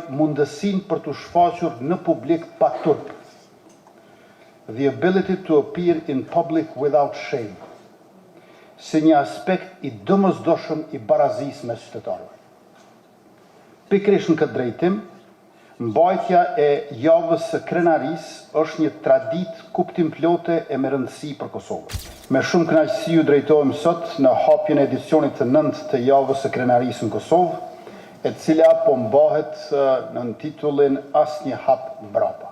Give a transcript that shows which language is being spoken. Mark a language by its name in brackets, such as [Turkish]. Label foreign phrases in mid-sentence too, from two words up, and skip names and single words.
[Albanian] mundësinë për të shfaqur në publik pa turp. [English] The ability to appear in public without shame, [Albanian] si një aspekt i domosdoshëm i barazisë me qytetarëve. Pikërisht në këtë drejtim, mbajtja e javës së krenarisë është një traditë kuptimplote e me rëndësi për Kosovën. Me shumë kënaqësi ju drejtohem sot në hapjen e edicionit të 9 të javës së krenarisë në Kosovë, e cila po mbahet në titullin Asnjë hap mbrapa.